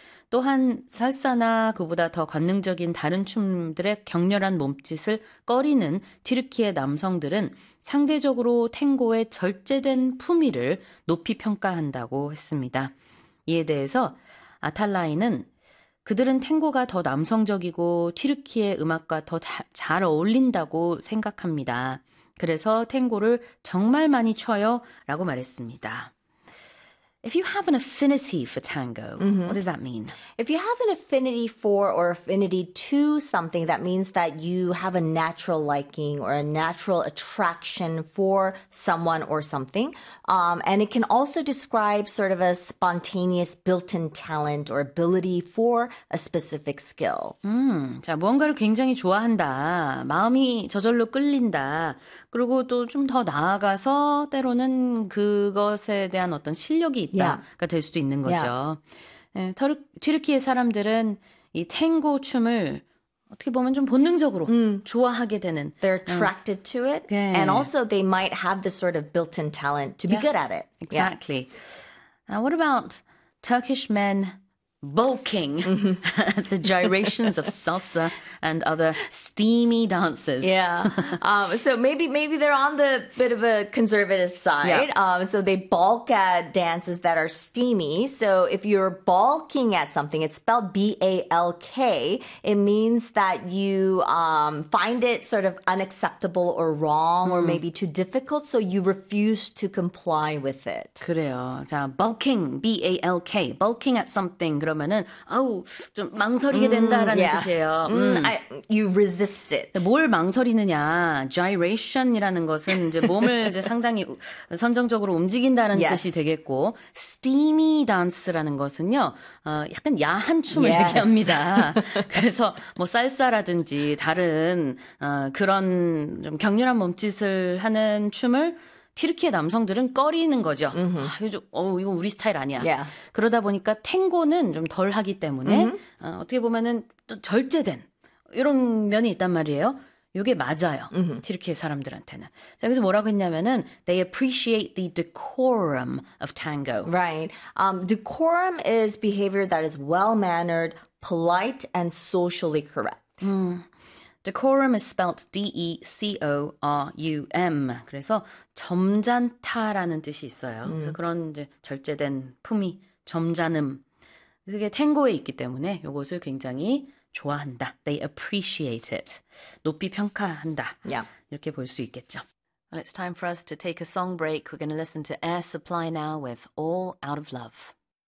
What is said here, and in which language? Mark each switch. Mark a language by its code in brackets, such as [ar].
[ko] 또한 살사나 그보다 더 관능적인 다른 춤들의 격렬한 몸짓을 꺼리는 튀르키예 남성들은 상대적으로 탱고의 절제된 품위를 높이 평가한다고 했습니다. 이에 대해서 아탈라이는 그들은 탱고가 더 남성적이고 튀르키예 음악과 더잘 어울린다고 생각합니다. 그래서 탱고를 정말 많이 쳐요 라고 말했습니다. [en] If you have an affinity for tango, what does that mean? If you have an affinity for or affinity to something, that means that you have a natural liking or a natural attraction for someone or something. And it can also describe sort of a spontaneous built-in talent or ability for a specific skill. [ko] 자, 무언가를 굉장히 좋아한다. 마음이 저절로 끌린다. 그리고 또좀더 나아가서 때로는 그것에 대한 어떤 실력이 있다가 될 수도 있는 거죠. 네, 튀르키예 사람들은 이 탱고 춤을 어떻게 보면 좀 본능적으로 좋아하게 되는, [en] They're attracted to it, and [ko] 네. [en] also they might have this sort of built-in talent to be good at it. Exactly. Now, what about Turkish men bulking? The gyrations of salsa and other steamy dances. So maybe they're on the bit of a conservative side. So they balk at dances that are steamy. So if you're balking at something, it's spelled BALK. It means that you find it sort of unacceptable or wrong or maybe too difficult, so you refuse to comply with it. [ko] 그래요. 자, [en] bulking, B-A-L-K, bulking at something. [ko] 그러면은, 아우, 좀 망설이게 된다라는 뜻이에요. [en] You resist [ko] 뭘 [en] it. [ko] 망설이느냐? Gyration이라는 것은 이제 몸을 이제 상당히 선정적으로 움직인다는 뜻이 되겠고, steamy dance라는 것은요, 약간 야한 춤을 얘기합니다. 그래서 뭐 살사라든지 다른 그런 좀 격렬한 몸짓을 하는 춤을 튀르키예 남성들은 꺼리는 거죠. 아, 이거 좀, 이거 우리 스타일 아니야. 그러다 보니까 탱고는 좀덜 하기 때문에, 어떻게 보면은 또 절제된, 이런 면이 있단 말이에요. 이게 맞아요. 튀르키예 사람들한테는. 자, 여기서 뭐라고 했냐면은, [en] they appreciate the decorum of tango. Decorum is behavior that is well-mannered, polite, and socially correct. Decorum is spelt D-E-C-O-R-U-M. [ko] 그래서 점잖다라는 뜻이 있어요. 그래서 그런 이제 절제된 품위, 점잖음. 그게 탱고에 있기 때문에 이것을 굉장히 좋아한다. [en] They appreciate it. [ko] 높이 평가한다. 이렇게 볼수 있겠죠. [en] Well, it's time for us to take a song break. We're going to listen to Air Supply now with All Out of Love.